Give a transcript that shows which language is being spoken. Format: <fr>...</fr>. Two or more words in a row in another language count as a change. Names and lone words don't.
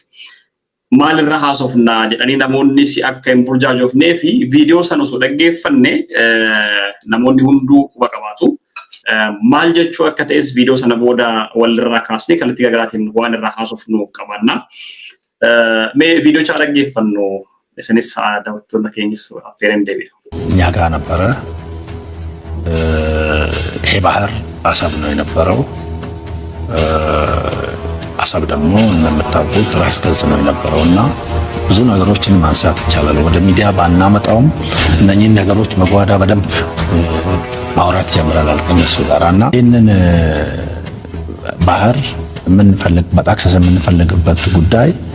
<om>Maalirraa haasofnaa jedhanii namoonni si akka hin burjaajoofnee fi viidiyoo sana osoo dhaggeeffanne namoonni hunduu quba qabaatu. Maal jechuu akka ta'es viidiyoo sana booda walirraa kaasnee kallattii garaagaraatiin waan irraa haasofnu qabaanna. Mee viidiyoo chaa dhaggeeffannu isinis daawwattoota keenyas affeereen deebi'a.</om> <am>እኛ ጋር ነበረ። ይሄ ባህር አሰብ ነው የነበረው። አሰብ ደግሞ እንደምታውቁት ራስ ገዝ ነው የነበረውና ብዙ ነገሮችን ማንሳት ይቻላል። ወደ ሚዲያ ባናመጣውም እነኚህን ነገሮች መጓዳ በደንብ ማውራት ጀምረናል ከነሱ ጋርና ይህንን ባህር የምንፈልግበት አክሰስ የምንፈልግበት ጉዳይ</am>